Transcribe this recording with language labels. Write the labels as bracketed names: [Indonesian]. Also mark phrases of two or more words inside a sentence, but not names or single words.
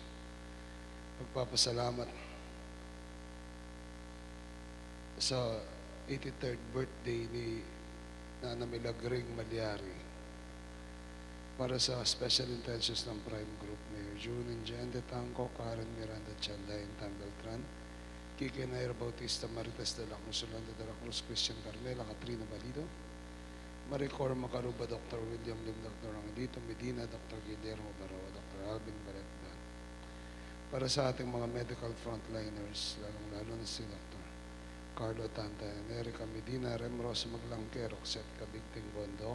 [Filipino] Pagpapasalamat sa 83rd birthday ni Nana Milagring Malyari para sa [English] special intentions [Filipino] ng Prime Group, Mayor June Injende Tangco, Karen Miranda Chanday, Tan Beltran, Kike Nair Bautista, Marites de la Cruz, Solanda de la Cruz, Christian Carmela, Katrina Balido, Maricor Macaruba, Dr. William Lim, Dr. Angelito Medina, Dr. Guillermo Barawa, Dr. Alvin Baretban. Para sa ating mga [English] medical frontliners, [Filipino] lalong-lalo na si Dr. Carlo Tanta, Erica Medina, Remros Maglangke, Roxette Kabigting Bondok.